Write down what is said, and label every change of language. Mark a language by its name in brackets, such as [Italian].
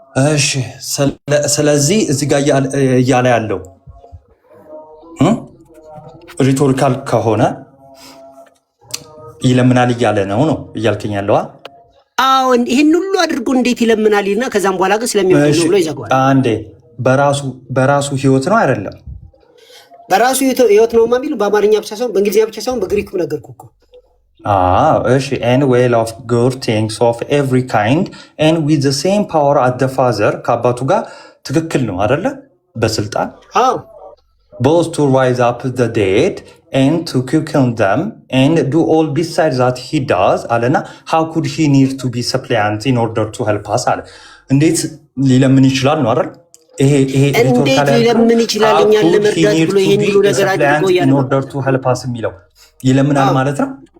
[Amharic] እሺ ስለዚህ እዚህ ጋር እያለ ያለው ሪቶሪካል ከሆነ ይለምናል እያለ ነው እያልከኝ ያለው? አዎ ይሄን ሁሉ አድርጎ እንዴት ይለምናል ይልና ከዛም በኋላ ግን ስለሚሆን ነው ብሎ ይዘጋዋል። አንዴ በራሱ ህይወት ነው አይደለም? በራሱ ህይወት ነው ማለት በአማርኛ ብቻ ሳይሆን በእንግሊዝኛ ብቻ ሳይሆን በግሪኩም ነገርኩ እኮ። [English] እሺ and well of good things of every kind and with the same power as the father [Amharic] ከአባቱ ጋር ትክክል ነው አይደለ? [English] በስልጣን both to rise up the dead and to quicken them and do all besides that he does [Amharic] አለና [English] how could he need to be suppliant in order to help us [Amharic] አለ። እንዴት ሊለምን ይችላል ነው አይደል? ይሄ እንዴት ሊለምን ይችላል እኛን ለመርዳት ብሎ ይሄን ሁሉ ነገር አድርጎ [English] in order to help us [Amharic] የሚለው ይለምናል ማለት ነው።